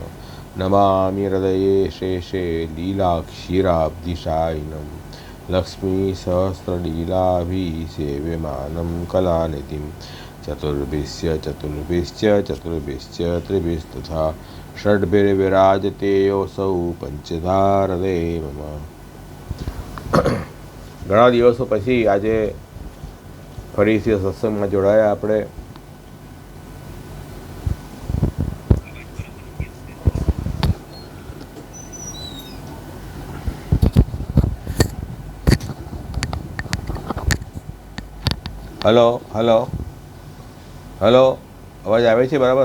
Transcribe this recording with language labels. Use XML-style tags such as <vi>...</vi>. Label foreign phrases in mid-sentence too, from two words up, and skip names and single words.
<sa>नमामि हृदये शेषे लीलाक्षीराब्धिशायिनं लक्ष्मीसहस्रलीलाभिसेव्यमानं कलानिधिं। चतुर्भिश्च त्रिभिस्तथा षड्भिर्विराजते योऽसौ पंचधा हृदये मम।</sa> <gu>ઘણા દિવસો પછી આજે ફરીથી સત્સંગમાં જોડાયા આપણે। હલો હલો હલો, અવાજ આવે છે બરાબર?</gu>